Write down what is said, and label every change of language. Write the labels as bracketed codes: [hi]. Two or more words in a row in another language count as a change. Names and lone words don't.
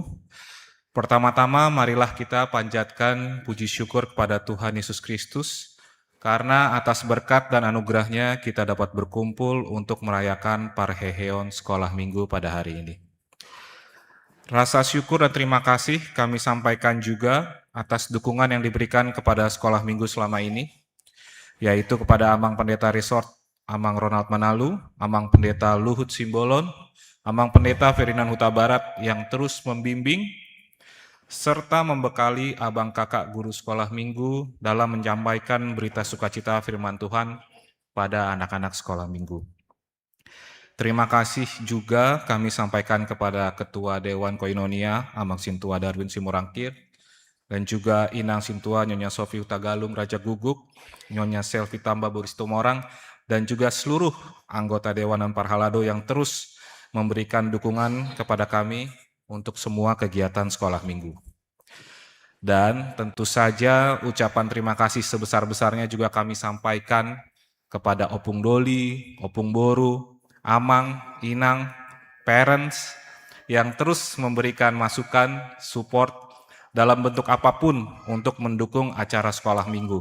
[id] Pertama-tama marilah kita panjatkan puji syukur kepada Tuhan Yesus Kristus karena atas berkat dan anugerahnya kita dapat berkumpul untuk merayakan Parheon sekolah Minggu pada hari ini. Rasa syukur dan terima kasih kami sampaikan juga atas dukungan yang diberikan kepada sekolah Minggu selama ini, yaitu kepada Amang Pendeta Resort Amang Ronald Manalu, Amang Pendeta Luhut Simbolon, Amang Pendeta Ferdinand Huta Barat yang terus membimbing serta membekali abang kakak guru sekolah minggu dalam menyampaikan berita sukacita firman Tuhan pada anak-anak sekolah minggu. Terima kasih juga kami sampaikan kepada Ketua Dewan Koinonia Amang Sintua Darwin Simorangkir dan juga Inang Sintua Nyonya Sofi Utagalung Raja Guguk, Nyonya Selvi Tamba Boris Tumorang, dan juga seluruh anggota Dewan dan Parhalado yang terus memberikan dukungan kepada kami untuk semua kegiatan sekolah minggu. Dan tentu saja ucapan terima kasih sebesar-besarnya juga kami sampaikan kepada [bbc] Opung Doli, Opung Boru, [id] Amang, Inang, parents yang terus memberikan masukan, support dalam bentuk apapun untuk mendukung acara sekolah minggu.